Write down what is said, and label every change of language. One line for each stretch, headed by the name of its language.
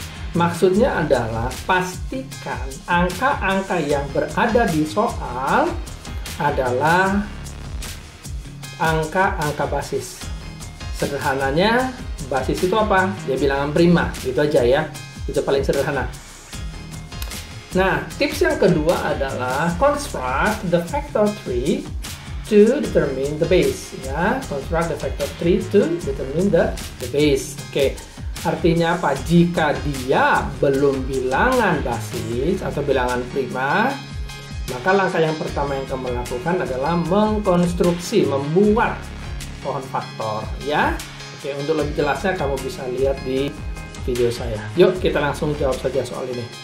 Indonesian: Maksudnya adalah pastikan angka-angka yang berada di soal adalah angka-angka basis. Sederhananya, basis itu apa? Ya bilangan prima, gitu aja ya. Itu paling sederhana. Nah, tips yang kedua adalah
English: construct the factor 3 to determine the base. Ya, construct the factor 3 to determine the base.
Indonesian: Oke, artinya apa? Jika dia belum bilangan basis atau bilangan prima, maka langkah yang pertama yang kamu lakukan adalah mengkonstruksi, membuat pohon faktor. Ya, oke. Untuk lebih jelasnya kamu bisa lihat di video saya. Yuk kita langsung jawab saja soal ini.